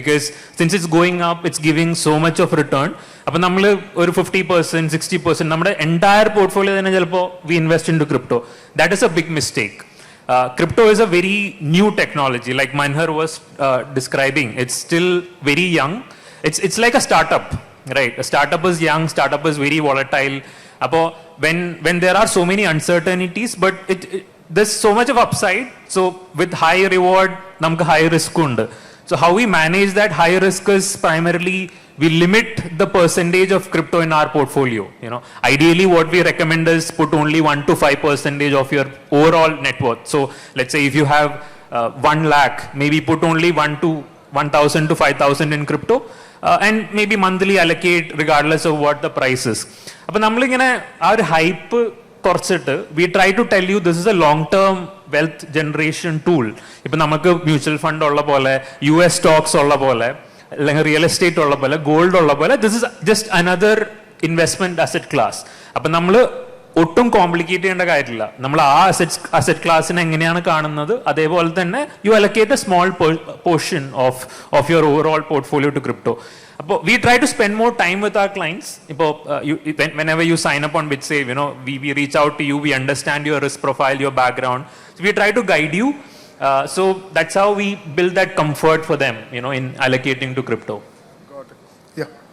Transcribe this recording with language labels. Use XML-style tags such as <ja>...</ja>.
<en>Because since it's going up, it's giving so much of return.</en> <ml>അപ്പം നമ്മൾ ഒരു 50%, 60% നമ്മുടെ എൻറ്റയർ പോർട്ട്ഫോളിയോ തന്നെ ചിലപ്പോൾ</ml> <en>We invest into crypto. That is a big mistake. Crypto is a very new technology, like Manhar was describing. It's still very young. It's like a startup, right? A startup is young, startup is very volatile. Appo when there are so many uncertainties, but there's so much of upside. So with high reward,</en> <ml>namku</ml> <en>high risk</en> <ml>undu.</ml> <en>So how we manage that high risk is primarily we limit the percentage of crypto in our portfolio. Ideally what we recommend is put only 1 to 5% of your overall net worth. So let's say if you have 1 lakh, maybe put only 1,000 to 5,000 in crypto, and maybe monthly allocate regardless of what the price is.</en> <ml>അപ്പോൾ നമ്മളിങ്ങനെ ആ ഒരു hype</ml> <en>we try to tell you this is a long-term wealth generation tool. If we mutual fund, US stocks, real estate, gold, this is just another investment asset class.</en> <ml>ഒട്ടും complicate ചെയ്യേണ്ട കാര്യമില്ല. നമ്മൾ ആ asset ക്ലാസ്സിനെ എങ്ങനെയാണ് കാണുന്നത് അതേപോലെ തന്നെ</ml> <en>You allocate a small portion of your overall portfolio to crypto. അപ്പോൾ we try to spend more time with our clients. ഇപ്പോൾ whenever you sign up on Bitsave, we reach out to you, we understand your risk profile, your background. So we try to guide you. So that's how we build that comfort for them, in allocating to crypto. Got it. Yeah.</en>